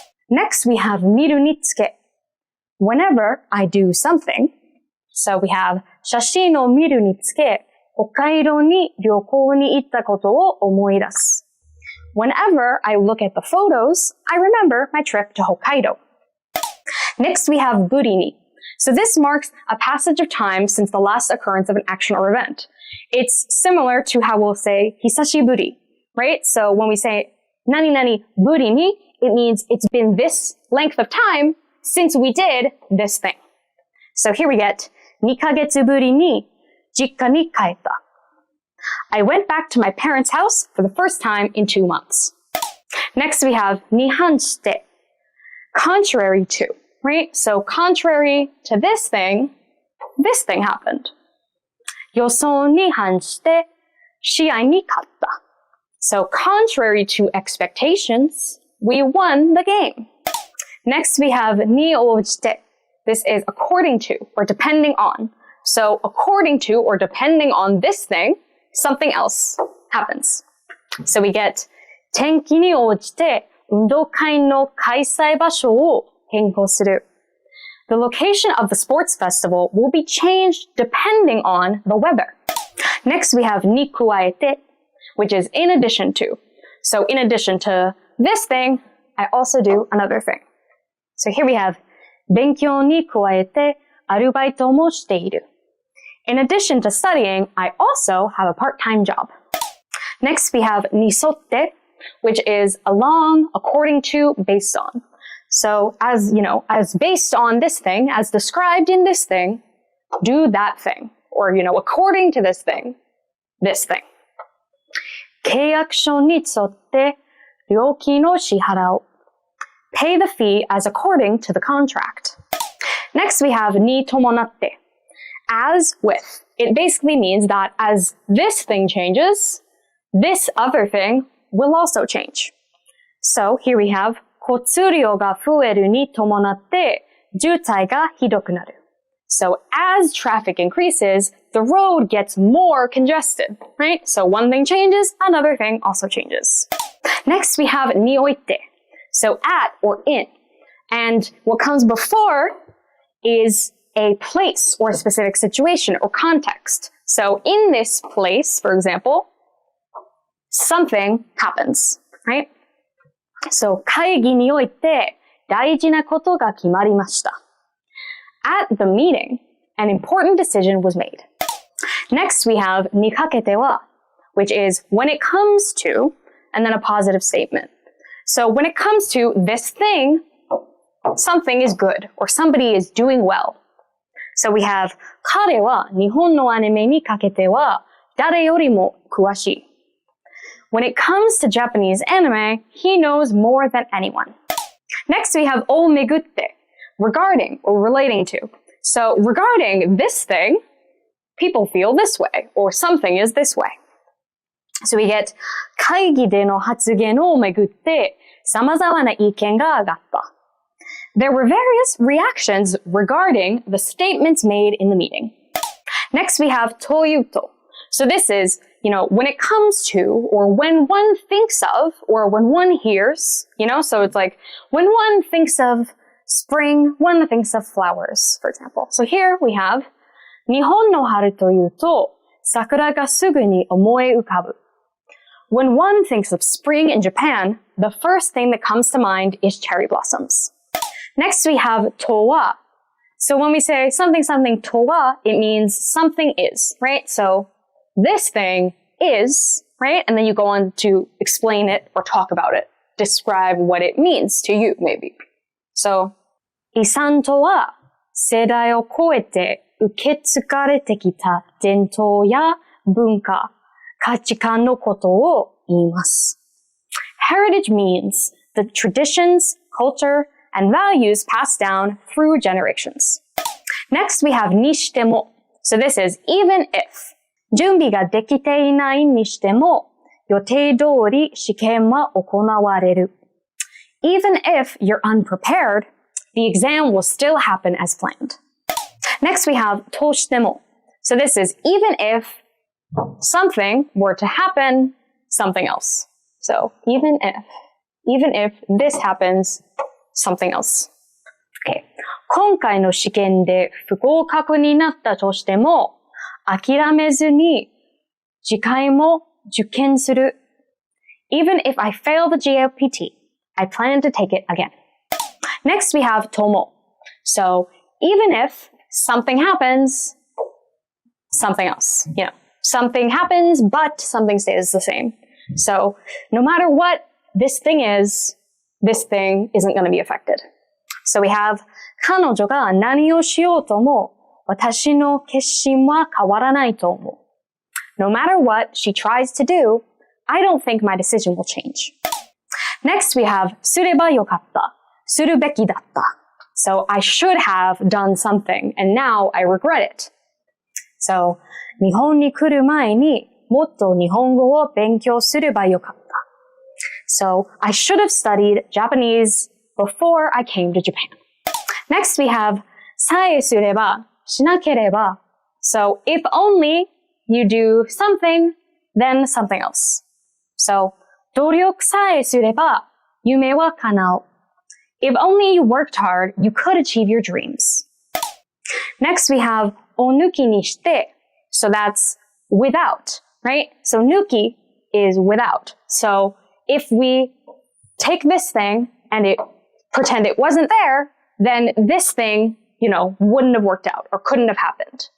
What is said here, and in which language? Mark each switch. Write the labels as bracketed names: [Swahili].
[English] Next we have 見るにつけ. Whenever I do something. So we have [Japanese] 写真を見るにつけ、北海道に旅行に行ったことを思い出す. [English] Whenever I look at the photos, I remember my trip to Hokkaido. Next, we have ぶりに. So this marks a passage of time since the last occurrence of an action or event. It's similar to how we'll say 久しぶり, right? So when we say 何々ぶりに, it means it's been this length of time since we did this thing. So here we get [Japanese] 2ヶ月ぶりに実家に帰った. [English] I went back to my parents' house for the first time in 2 months. Next we have に反して, contrary to, right? So contrary to this thing happened. [Japanese] 予想に反して試合に勝った. [English] So contrary to expectations, we won the game. Next we have に応じて. This is according to or depending on. So according to or depending on this thing, something else happens. So we get [Japanese] 天気に応じて運動会の開催場所を変更する. [English] The location of the sports festival will be changed depending on the weather. Next we have に加えて, which is in addition to. So in addition to this thing, I also do another thing. So here we have [Japanese] 勉強に加えてアルバイトもしている. [English] In addition to studying, I also have a part-time job. Next, we have に沿って, which is along, according to, based on. So, as based on this thing, as described in this thing, do that thing. Or, according to this thing, this thing. [Japanese] 契約書に沿って料金を支払う. [English] Pay the fee as according to the contract. Next, we have に伴って. As with. It basically means that as this thing changes, this other thing will also change. So here we have [Japanese] 交通量が増えるに伴って渋滞がひどくなる. [English] So as traffic increases, the road gets more congested, right? So one thing changes, another thing also changes. Next we have において. So at or in. And what comes before is a place or a specific situation or context. So in this place, for example, something happens, right? [Japanese] So 会議において大事なことが決まりました。 [English] At the meeting, an important decision was made. Next, we have にかけては, which is when it comes to, and then a positive statement. So when it comes to this thing, something is good, or somebody is doing well. So we have [Japanese] 彼は日本のアニメにかけては誰よりも詳しい. [English] When it comes to Japanese anime, he knows more than anyone. Next, we have をめぐって, regarding or relating to. So regarding this thing, people feel this way, or something is this way. So we get [Japanese] 会議での発言をめぐって様々な意見が上がった. [English] There were various reactions regarding the statements made in the meeting. Next, we have というと. So this is, when it comes to, or when one thinks of, or when one hears, so it's like when one thinks of spring, one thinks of flowers, for example. So here we have [Japanese] 日本の春というと桜がすぐに思い浮かぶ. [English] When one thinks of spring in Japan, the first thing that comes to mind is cherry blossoms. Next, we have とは. So when we say something something とは, it means something is, right? So this thing is, right? And then you go on to explain it or talk about it. Describe what it means to you, maybe. [Japanese] So, 遺産とは世代を超えて受け継がれてきた伝統や文化、価値観のことを言います。 [English] Heritage means the traditions, culture, and values passed down through generations. Next, we have にしても. So this is even if. [Japanese] 準備ができていないにしても、予定通り試験は行われる. [English] Even if you're unprepared, the exam will still happen as planned. Next, we have としても. So this is even if something were to happen, something else. So even if this happens, something else. Okay. [Japanese] 今回の試験で不合格になったとしても、諦めずに次回も受験する. [English] Even if I fail the JLPT, I plan to take it again. Next, we have とも. So even if something happens, something else. Something happens, but something stays the same. So no matter what this thing is, this thing isn't going to be affected. So we have [Japanese] 彼女が何をしようとも私の決心は変わらないと思う. [English] No matter what she tries to do, I don't think my decision will change. Next, we have すればよかった、するべきだった. So I should have done something, and now I regret it. [Japanese] So 日本に来る前にもっと日本語を勉強すればよかった. [English] So I should have studied Japanese before I came to Japan. Next, we have さえすればしなければ. So if only you do something, then something else. [Japanese] So 努力さえすれば夢は叶う. [English] If only you worked hard, you could achieve your dreams. Next, we have を抜きにして. So that's without, right? So 抜き is without. So if we take this thing and pretend it wasn't there, then this thing, wouldn't have worked out or couldn't have happened.